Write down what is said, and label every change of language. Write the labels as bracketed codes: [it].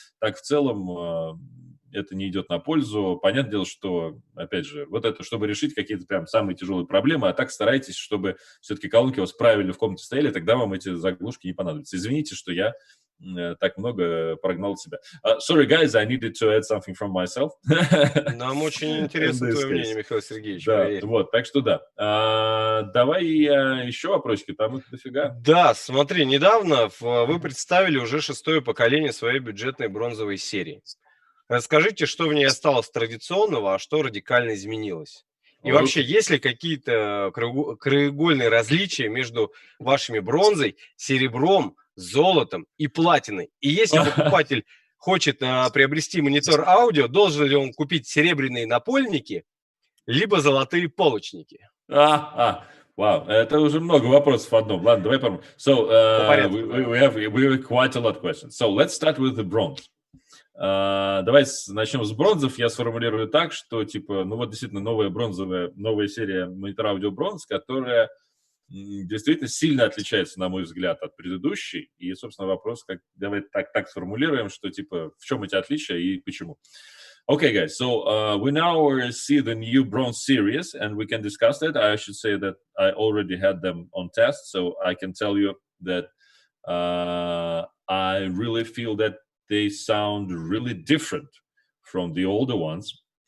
[ru] Так, в целом, это не идет на пользу. Понятное дело, что, опять же, вот это, чтобы решить какие-то прям самые тяжелые проблемы, а так старайтесь, чтобы все-таки колонки у вас правильно в комнате стояли, тогда вам эти заглушки не понадобятся. Извините, что я так много прогнал от себя. [en] Sorry, guys, I needed to add something from myself. [ru] Нам очень интересно твое мнение, Михаил Сергеевич. Да, поверь. вот, так что да. Давай еще вопросики, там их дофига. Да, смотри, недавно вы представили уже 6-е поколение своей бюджетной бронзовой серии. Расскажите, что в ней осталось традиционного, а что радикально изменилось? И вообще, есть ли какие-то краеугольные различия между вашими бронзой, серебром, золотом и платиной? И если покупатель хочет приобрести монитор аудио, должен ли он купить серебряные напольники, либо золотые полочники? Вау, это уже много вопросов в одном. Ладно, давай попробуем. [en] So, we have quite a lot of questions. So, let's start with the bronze. [ru] Давай начнем с бронзов. Я сформулирую так, что, типа, ну вот действительно новая серия монитора аудио бронз, которая действительно сильно отличается, на мой взгляд, от предыдущей. И, собственно, вопрос, давай так сформулируем, что, типа, в чем эти отличия и почему. [en] Okay, guys, so we now see the new bronze series, and we can discuss that. I should say that I already had them on test, so I can tell you that I really feel that they sound really different from the older ones.